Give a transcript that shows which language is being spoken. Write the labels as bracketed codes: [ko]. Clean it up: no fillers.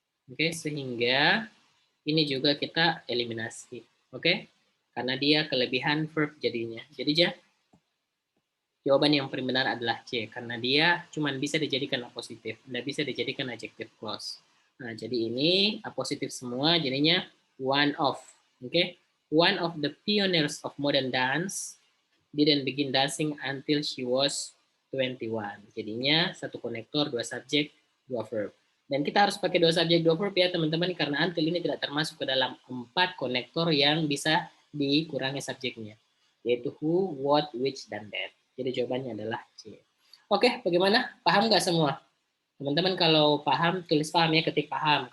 [id] Oke, sehingga ini juga kita eliminasi. Oke, karena dia kelebihan verb jadinya. Jadi jawaban yang paling benar adalah C, karena dia cuma bisa dijadikan apositif, tidak bisa dijadikan adjective clause. Nah, jadi ini apositif semua, jadinya [en] one of. Oke, one of the pioneers of modern dance didn't begin dancing until she was 21. [id] Jadinya satu konektor, 2 subjek, 2 verb. Dan kita harus pakai 2 subjek, 2 verb ya teman-teman, karena until ini tidak termasuk ke dalam 4 konektor yang bisa dikurangi subjeknya, yaitu who, what, which, dan that. Jadi jawabannya adalah C. Oke, bagaimana? Paham nggak semua? Teman-teman kalau paham, tulis paham ya, ketik paham.